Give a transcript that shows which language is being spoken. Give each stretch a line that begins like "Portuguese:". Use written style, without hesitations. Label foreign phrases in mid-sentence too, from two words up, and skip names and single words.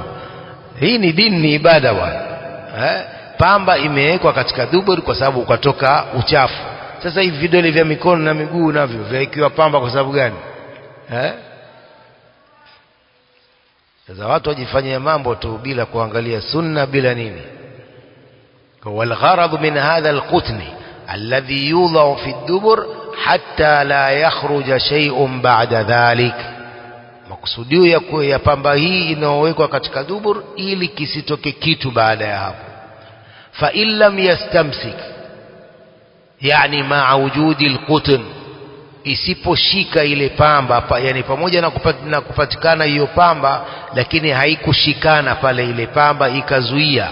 Swahili: Hii ni dini, ni ibada bwana. Pamba imewekwa katika dubur kwa sababu ukatoka uchafu. Sasa hivi vidole vya mikono na miguu navyo vyakiwa pamba kwa sababu gani? Sasa watu wajifanyia mambo tu bila kuangalia sunna, bila nini.
Arabic: والغرض من هذا القطن الذي يوضع في الدبر حتى لا يخرج شيء بعد ذلك.
Swahili: Makusudio ya pamba hii inayowekwa katika dubur ili kisitoke kitu baada ya hapo.
Arabic: فإن لم يستمسك,
Swahili: yani
Arabic: مع وجود القطن,
Swahili: isiposhika ile pamba, yani pamoja na kupatikana hiyo pamba lakini haikushikana pale ile pamba ikazuia.